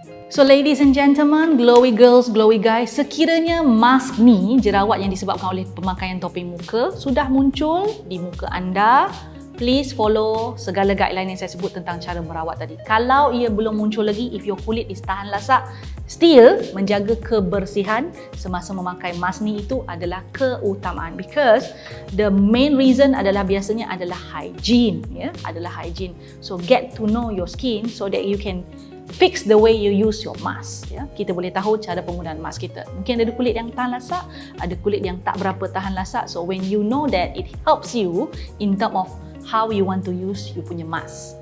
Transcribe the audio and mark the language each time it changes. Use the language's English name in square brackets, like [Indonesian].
[English] So ladies and gentlemen, glowy girls, glowy guys, [Malay] sekiranya mask ni, jerawat yang disebabkan oleh pemakaian topeng muka sudah muncul di muka anda, [English] please follow [Malay] segala guideline yang saya sebut tentang cara merawat tadi. Kalau ia belum muncul lagi, [English] if your [Malay] kulit is tahan lasak, still menjaga kebersihan semasa memakai mask ni itu adalah keutamaan, [English] because the main reason [Malay] adalah biasanya adalah hygiene, ya, adalah hygiene. [English] So get to know your skin so that you can fix the way you use your mask, ya. [Malay] Kita boleh tahu cara penggunaan mask kita. Mungkin ada kulit yang tahan lasak, ada kulit yang tak berapa tahan lasak. [English] So when you know that, it helps you in terms of how you want to use you [Malay] punya [English] mask.